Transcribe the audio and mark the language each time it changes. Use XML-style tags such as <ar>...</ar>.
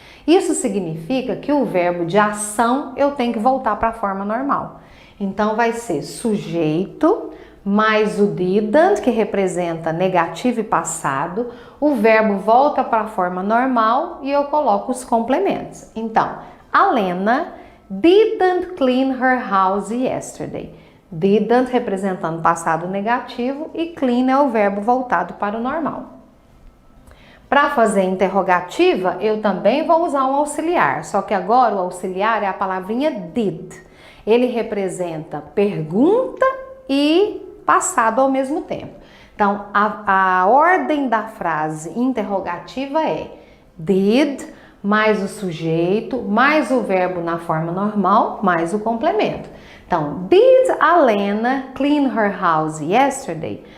<pt>Isso significa que o verbo de ação eu tenho que voltar para a forma normal. Então vai ser sujeito mais o didn't, que representa negativo e passado. O verbo volta para a forma normal e eu coloco os complementos. Então, a</pt> <en>Lena didn't clean her house yesterday.</en> <pt>Didn't representando passado negativo e clean é o verbo voltado para o normal. Para fazer interrogativa, eu também vou usar um auxiliar, só que agora o auxiliar é a palavrinha did. Ele representa pergunta e passado ao mesmo tempo. Então, a ordem da frase interrogativa é did, mais o sujeito, mais o verbo na forma normal, mais o complemento. Então,</pt> <en>did a Lena clean her house yesterday?</en>